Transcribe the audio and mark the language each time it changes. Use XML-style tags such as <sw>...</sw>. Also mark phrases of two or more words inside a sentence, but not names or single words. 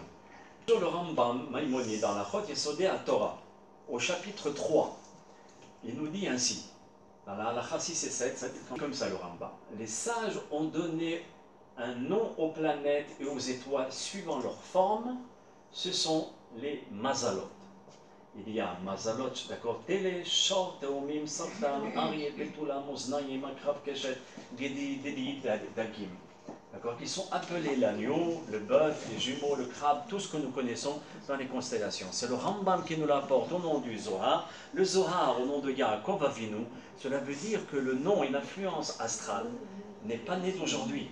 <fr>Sur le Rambam Maïmonide dans la Chot Yesodé à Torah, au chapitre 3, il nous dit ainsi, dans la Halacha 6 et 7, ça dit comme ça le Rambam. Les sages ont donné un nom aux planètes et aux étoiles suivant leur forme, ce sont les mazalot. Il y a mazalot, d'accord,</fr> <he>טלה, שור, תאומים, סרטן, אריה, בתולה, מאזניים, עקרב, קשת, גדי, דגים.</he> <fr>D'accord, qui sont appelés l'agneau, le bœuf, les jumeaux, le crabe, tout ce que nous connaissons dans les constellations. C'est le Rambam qui nous l'apporte au nom du Zohar. Le Zohar, au nom de Yaakov Avinu, cela veut dire que le nom et l'influence astrale n'est pas né d'aujourd'hui.</fr>